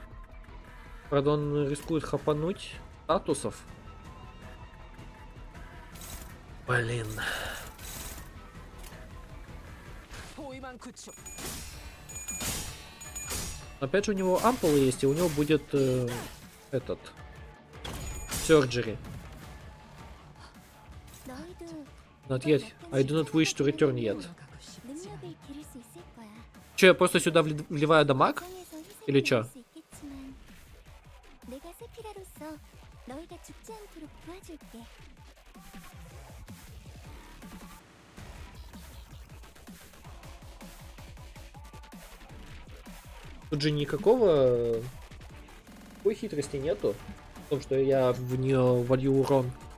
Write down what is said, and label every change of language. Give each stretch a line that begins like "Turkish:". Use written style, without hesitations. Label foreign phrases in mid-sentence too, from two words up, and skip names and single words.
Russian: Правда, он рискует хапануть статусов. Блин. Опять же у него ампулы есть, и у него будет этот surgery.
English: Not yet. I do not wish to return yet.
Korean: 능력을 기를 수 있을 거야.
Russian: Че, я просто сюда вливаю дамаг? Или чё?
Korean: 내가 세피라로서 너희가 죽지 않도록 도와줄게.
Russian: Тут же никакой хитрости нету в том, что я в нее волью урон.